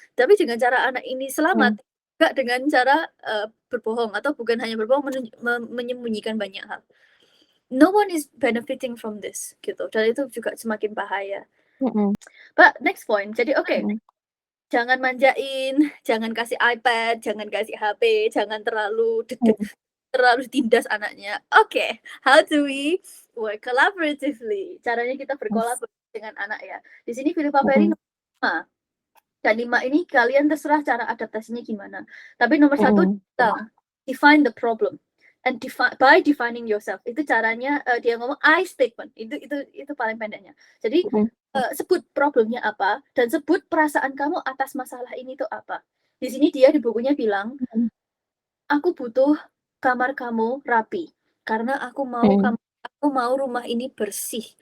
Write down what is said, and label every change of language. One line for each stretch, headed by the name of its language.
Indonesian: Tapi dengan cara anak ini selamat, enggak dengan cara berbohong atau bukan hanya berbohong, menyembunyikan banyak hal.
English: No one is benefiting from this
Indonesian: gitu. Dan itu juga semakin bahaya.
English: But next point.
Indonesian: Jadi jangan manjain, jangan kasih iPad, jangan kasih HP, jangan terlalu tindas anaknya.
English: Oke, how do we work collaboratively?
Indonesian: Caranya kita berkolaborasi dengan anak ya. Di sini Philippa Perry 5. Dan 5 ini kalian terserah cara adaptasinya gimana. Tapi nomor 1
English: define the problem and by defining yourself.
Indonesian: Itu caranya dia ngomong I statement. Itu paling pendeknya. Jadi sebut problemnya apa dan sebut perasaan kamu atas masalah ini tuh apa. Di sini dia di bukunya bilang, aku butuh kamar kamu rapi karena aku mau rumah ini bersih.